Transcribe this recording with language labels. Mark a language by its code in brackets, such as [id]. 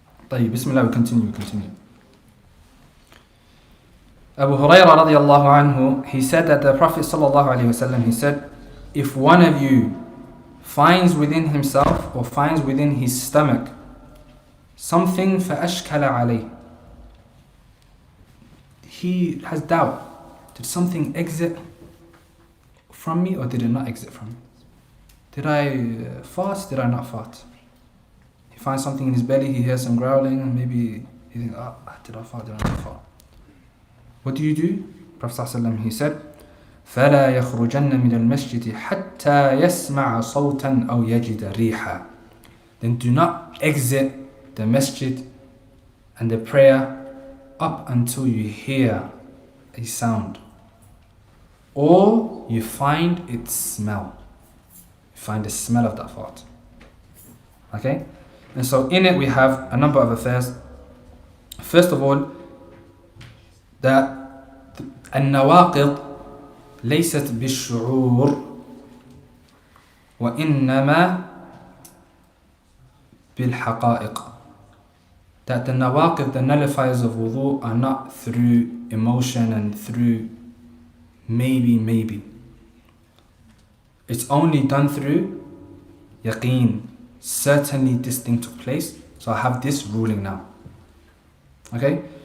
[ar] طيب بسم الله. [en] we continue. Abu Hurairah radiallahu anhu, he said that the Prophet sallallahu alayhi wasallam, he said, if one of you finds within himself or finds within his stomach something [ar] فأشكل عليه, [en] he has doubt, did something exit from me or did it not exit from me? Did I fast? Did I not fast? He finds something in his belly, he hears some growling, maybe he thinks, did I fast? Did I not fast? What do? Prophet ﷺ, he said, [ar] فَلَا يَخْرُجَنَّ مِنَ الْمَسْجِدِ حَتَّى يَسْمَعَ صَوْتًا أَوْ يَجِدَ رِيحًا. [en] Then do not exit the masjid and the prayer up until you hear a sound or you find its smell. You find the smell of that fart. Okay? And so in it we have a number of affairs. First of all, that [ar] النواقض ليست بالشعور وإنما بالحقائق. [en] That the nawaqid, the nullifiers of wudu, are not through emotion and through maybe. It's only done through yaqeen. Certainly this thing took place, so I have this ruling now. Okay?